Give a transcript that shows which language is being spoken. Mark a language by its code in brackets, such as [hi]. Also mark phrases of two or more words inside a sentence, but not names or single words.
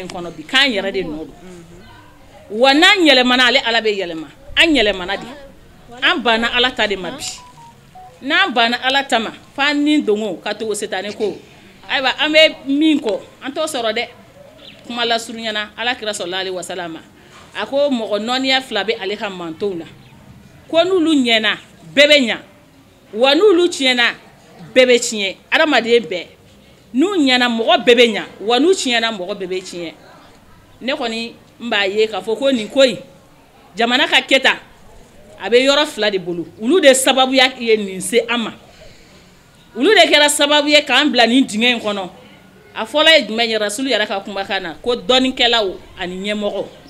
[bm] in kɔnɔ bi k'an yɛrɛ de nɔ don wa n'an yɛlɛmana ale ala bɛ yɛlɛma an yɛlɛmana de an banna ala ta de ma bi n'an banna ala ta ma f'an ni dongo ka to setane ko ayiwa an bɛ min kɔ an t'o sɔrɔ dɛ kuma lasurunyana ala kira [ar] صلى الله عليه وسلم [bm] a ko mɔgɔ nɔniya 2 bɛ ale ka mantonw na ko n'olu ɲɛna bɛɛ bɛ ɲa wa n'olu tiɲɛna bɛɛ bɛ tiɲɛ adamaden bɛɛ n'u ɲɛna mɔgɔ bɛɛ bɛ ɲa wa n'u tiɲɛna mɔgɔ bɛɛ bɛ tiɲɛ ne kɔni n b'a ye k'a fɔ ko nin ko in jamana ka kɛta a bɛ yɔrɔ 2 de bolo olu de sababuya ye nin se an ma olu de kɛra sababu ye k'an bila nin dingɛ in kɔnɔ a fɔlɔ ye jumɛn ye rasulu yɛrɛ ka kumakan na ko dɔnikɛlaw ani ɲɛmɔgɔ